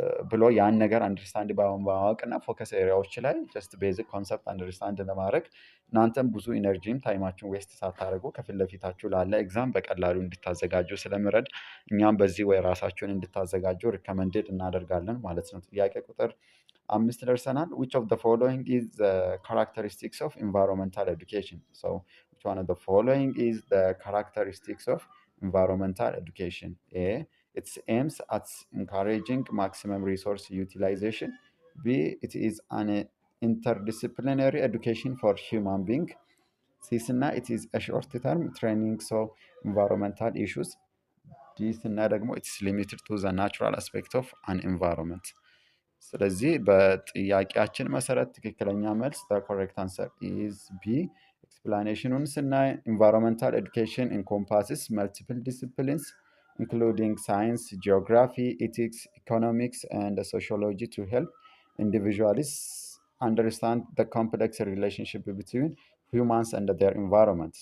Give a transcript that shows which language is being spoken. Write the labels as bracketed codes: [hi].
[am] ብሎ ያን ነገር አንደርስታንድ በማወቅ እና ፎከስ ኤሪያዎች ላይ ጀስት ቤዚክ ኮንሰፕት አንደርስታንድ ለማድረግ እናንተም ብዙ ኢነርጂም ታይማችሁን ዌስት ሳታደርጉ ከፊት ለፊታችሁ ላለ ኤግዛም በቀላሉ እንድታዘጋጁ ስለምረድ እኛም በዚህ ወይ ራሳችሁን እንድታዘጋጁ ሪከመንድድ እናደርጋለን ማለት ነው። ጥያቄ ቁጥር 5 ደርሰናል። [en] which of the following is the characteristics of environmental education? so which one of the following is the characteristics of environmental education? A, it aims at encouraging maximum resource utilization. B, it is an interdisciplinary education for human being. C, it is a short-term training so environmental issues. D, ደግሞ it's limited to the natural aspect of an environment. [am] ስለዚህ በጥያቄያችን መሰረት ትክክለኛ መልስ [en] the correct answer is B [am] ኤክስፕላኔሽኑን ስናይ [en] ኢንቫይሮንመንታል ኤዱኬሽን ኢንኮምፓስስ መልቲፕል ዲስፕሊንስ including science, geography, ethics, economics, and sociology to help individuals understand the complex relationship between humans and their environment.